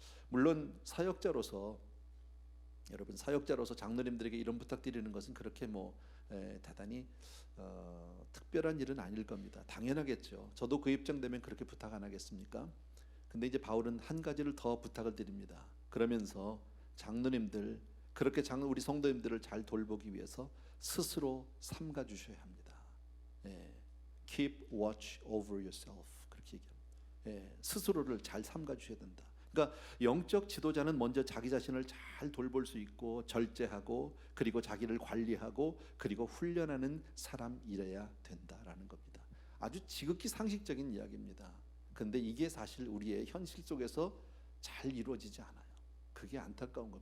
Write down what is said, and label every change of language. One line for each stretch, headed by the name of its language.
Korean: 물론 사역자로서, 여러분 사역자로서 장로님들에게 이런 부탁드리는 것은 그렇게 대단히 특별한 일은 아닐 겁니다. 당연하겠죠. 저도 그 입장 되면 그렇게 부탁 안 하겠습니까? 근데 이제 바울은 한 가지를 더 부탁을 드립니다. 그러면서 장로님들, 그렇게 우리 성도님들을 잘 돌보기 위해서 스스로 삼가 주셔야 합니다.
English: Keep watch over yourself,
Korean: 그렇게 얘기합니다. 스스로를 잘 삼가 주셔야 된다. 그러니까 영적 지도자는 먼저 자기 자신을 잘 돌볼 수 있고 절제하고 그리고 자기를 관리하고 그리고 훈련하는 사람이래야 된다라는 겁니다. 아주 지극히 상식적인 이야기입니다. 근데 이게 사실 우리의 현실 속에서 잘 이루어지지 않아요. 그게 안타까운 거예요.